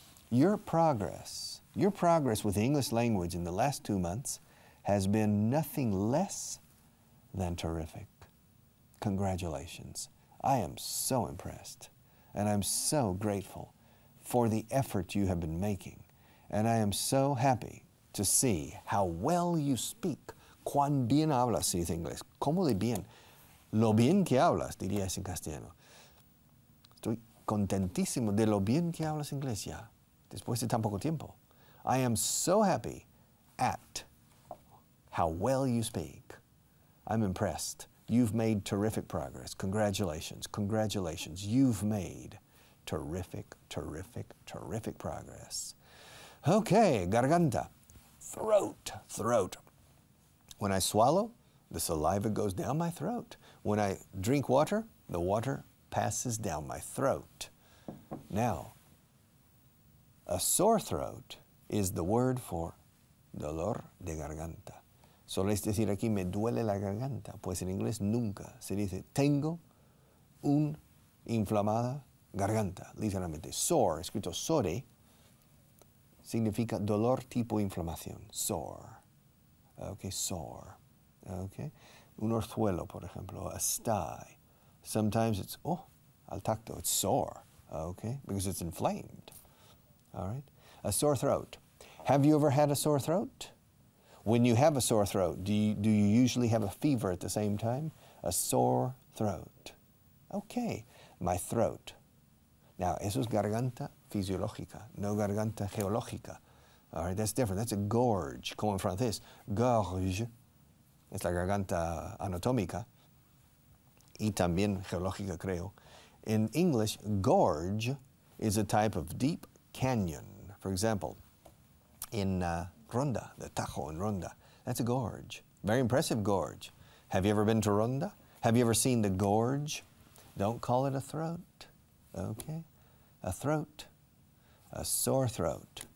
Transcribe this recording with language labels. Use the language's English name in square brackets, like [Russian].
[English] Your progress with the English language in the last 2 months has been nothing less than terrific. Congratulations. I am so impressed, and I'm so grateful for the effort you have been making, and I am so happy to see how well you speak. [Spanish] Cuán bien hablas, se dice en inglés. ¿Cómo de bien? Lo bien que hablas, diría en castellano. Estoy contentísimo de lo bien que hablas inglés ya, después de tan poco tiempo. [English] I am so happy at how well you speak. I'm impressed. You've made terrific progress. Congratulations, congratulations. You've made terrific, terrific, terrific progress. Okay, garganta, throat, throat. When I swallow, the saliva goes down my throat. When I drink water, the water passes down my throat. Now, a sore throat is the word for [Spanish] dolor de garganta. Soléis decir aquí, me duele la garganta. Pues en inglés nunca se dice, tengo un inflamada garganta, literalmente. Sore, escrito sore, significa dolor tipo inflamación. Sore. [English] Okay, sore. Okay. [Spanish] Un orzuelo, por ejemplo, [English] a sty. Sometimes it's, [Spanish] al tacto, [English] it's sore. Okay, because it's inflamed. All right. A sore throat. Have you ever had a sore throat? When you have a sore throat, do you usually have a fever at the same time? A sore throat. Okay, my throat. [Spanish] Now, eso es garganta fisiológica, no garganta geológica. [English] All right, that's different. That's a gorge, [Spanish] como en francés. Gorge es la garganta anatómica y también geológica, creo. [English] In English, gorge is a type of deep canyon. For example, in Ronda, the Tajo in Ronda, that's a gorge. Very impressive gorge. Have you ever been to Ronda? Have you ever seen the gorge Don't call it a throat, okay? A throat, a sore throat.